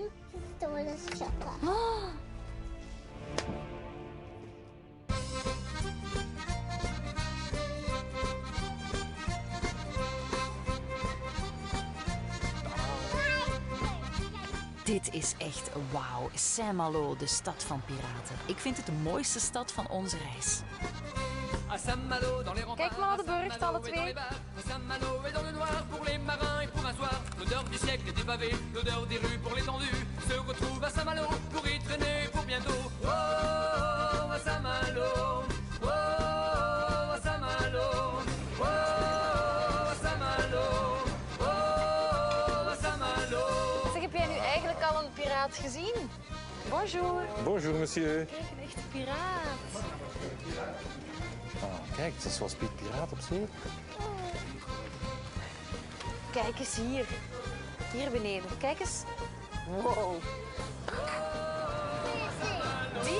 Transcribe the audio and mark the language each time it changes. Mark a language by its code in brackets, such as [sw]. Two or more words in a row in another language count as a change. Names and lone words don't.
[nl] Oh. Dit is echt wauw. Saint-Malo, de stad van piraten. Ik vind het de mooiste stad van onze reis. Kijk maar de burcht, alle twee. [fr] Saint-Malo est dans le noir pour les marins et pour un soir. L'odeur du siècle des pavés, l'odeur des rues pour l'étendue. Se retrouve à Saint-Malo pour y traîner pour bientôt. Oh, à Saint-Malo. Oh, à Saint-Malo. Oh, à Saint-Malo. Oh, à Saint-Malo. [nl] Zeg, heb jij nu eigenlijk al een piraat gezien? [fr] Bonjour. Bonjour, monsieur. [nl] Kijk, een echte piraat. Ah, kijk, het is zoals Piet Piraat op zee. Kijk eens hier. Hier beneden. Kijk eens. Wow. Die?